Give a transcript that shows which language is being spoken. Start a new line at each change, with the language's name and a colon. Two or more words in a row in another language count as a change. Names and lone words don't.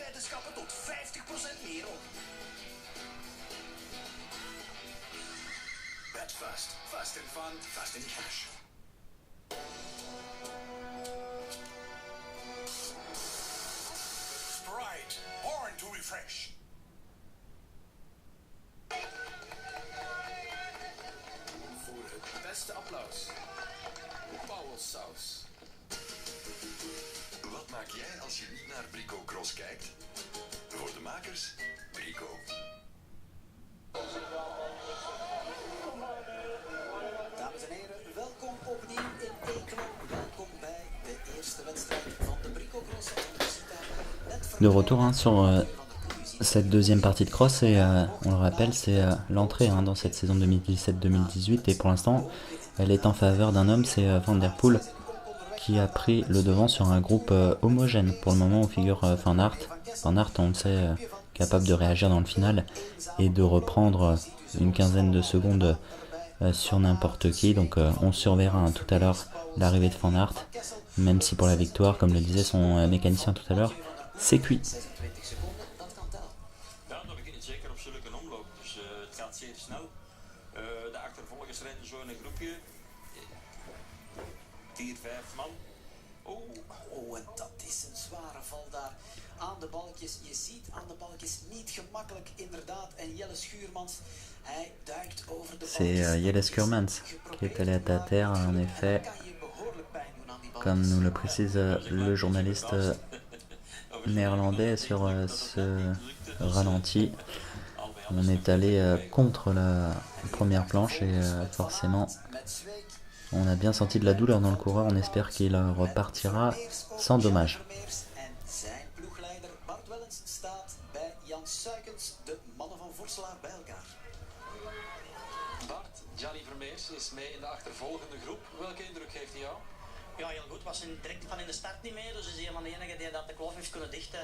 Dutch: boodschappen tot 50% meer op.
English: Bet fast. Fast in fun, fast in cash. Sprite, born to refresh.
Dutch: Voor het beste applaus. Powell's saus. Wat maak jij als je niet naar Brico Cross kijkt? Voor de makers, Brico. Dames en heren, welkom opnieuw in Eeklo. Welkom bij de eerste wedstrijd van de Brico Cross.
French: De retour sur cette deuxième partie de cross et on le rappelle c'est l'entrée dans cette saison 2017-2018 et pour l'instant elle est en faveur d'un homme, c'est Van Der Poel qui a pris le devant sur un groupe homogène pour le moment où figure Van Aert. Van Aert on le sait capable de réagir dans le final et de reprendre une quinzaine de secondes sur n'importe qui, donc on surveillera tout à l'heure l'arrivée de Van Aert, même si pour la victoire, comme le disait son mécanicien tout à l'heure, c'est cuit.
Dutch: Ja, dan begint het zeker op zulke omloop. Dus het gaat zeer snel. De achtervolgers rijden zo in een groepje. 4, 5 man. Oh, en dat is een zware val daar aan de balkjes. Je ziet aan de balkjes niet gemakkelijk inderdaad. En Jelle Schuurmans, hij duikt over de balkjes.
French: C'est Jelle Schuurmans qui est allé à terre, en effet, comme nous le précise le journaliste néerlandais sur ce ralenti. On est allé contre la première planche et forcément on a bien senti de la douleur dans le coureur. On espère qu'il repartira sans dommage.
Dutch: Zijn ploegleider Bart Wellens staat bij Jan Suikens, de mannen van Vorselaar bij elkaar. Bart, Gianni Vermeers is mee in de achtervolgende groep. Welke indruk geeft hij jou? Ja, heel goed. Was direct van in de start niet mee. Dus is een van de enigen die dat de kloof heeft kunnen dichten.